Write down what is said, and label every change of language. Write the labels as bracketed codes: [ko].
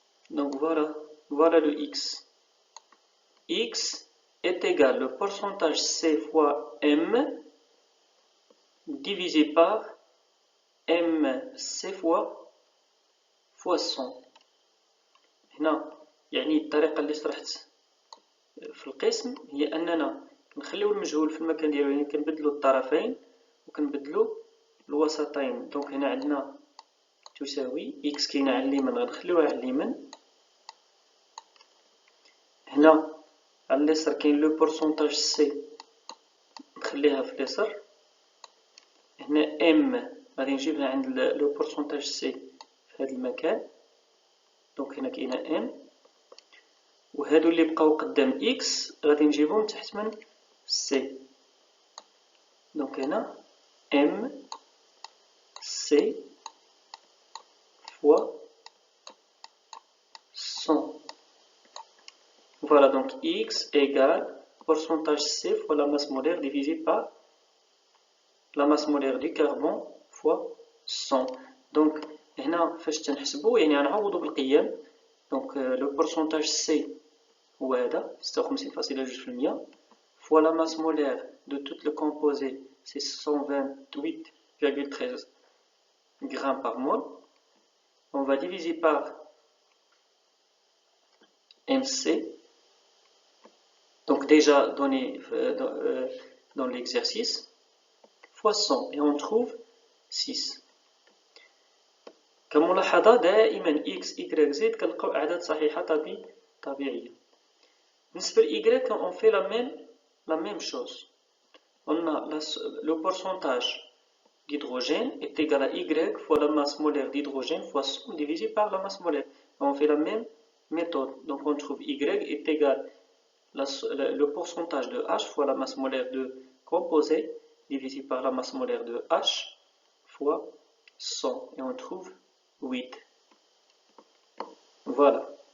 [fr] Donc voilà le X. X est égal au pourcentage C fois M divisé par MC fois 100. [ar] هنا يعني الطريقة اللي شرحت في القسم هي أننا نخليو المجهول في المكان ديالو، يعني كنبدلو الطرفين وكنبدلو الوسطين. دونك هنا عندنا تساوي إكس كاينة على اليمين غنخليوها على اليمين، هنا على اليسار كاين لو بورسونتاج سي نخليها في اليسار، هنا ام غادي نجيبها عند لو بورسونتاج سي في هذا المكان، دونك هنا كاينه ام، وهادو اللي بقاو قدام اكس غادي نجيبهم تحت من سي، دونك هنا ام سي [fr] fois 100. Voilà, donc X égale pourcentage C fois la masse molaire divisé par la masse molaire du carbone fois 100. [ar] Donc, هنا فاش تنحسبو يعني غنعوضو بالقيم. [fr] Donc, le pourcentage C [ar] هو هذا [fr] 56,2% fois la masse molaire de tout le composé, c'est 128,13 grammes par mol. On va diviser par MC, donc déjà donné dans l'exercice, fois 100, et on trouve 6. [ar] كملاحظة دائما x, y, z كنلقاو أعداد صحيحة طبيعية. بالنسبة ل [fr] y, on fait la même chose. On a le pourcentage d'hydrogène est égal à y fois la masse molaire d'hydrogène fois 100 divisé par la masse molaire. On fait la même méthode. Donc on trouve Y est égal le pourcentage de H fois la masse molaire de composé divisé par la masse molaire de H fois 100 et on trouve 8. Voilà.